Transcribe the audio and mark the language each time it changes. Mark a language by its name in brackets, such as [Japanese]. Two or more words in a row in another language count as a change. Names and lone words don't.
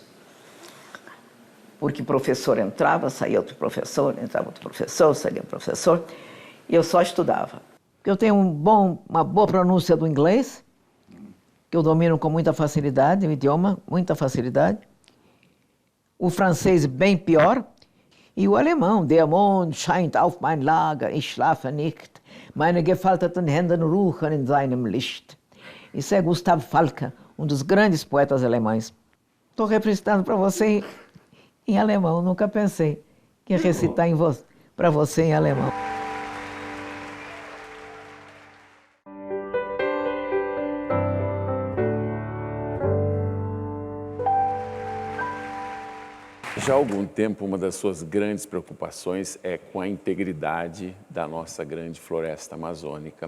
[Portuguese] Porque o professor entrava, saía outro professor, entrava outro professor, saía outro professor, e eu só estudava. Eu tenho uma boa pronúncia do inglês, que eu domino com muita facilidade, o idioma, muita facilidade. O francês bem pior. E o alemão, [German] der Mond scheint auf mein Lager, ich schlafe nicht, meine gefalteten Händen ruhen in seinem Licht. [Portuguese] Isso é Gustav Falke, um dos grandes poetas alemães. Estou representando para você em alemão, nunca pensei que ia recitar para você em alemão. Já há algum tempo, uma das suas grandes preocupações é com a integridade da nossa grande floresta amazônica.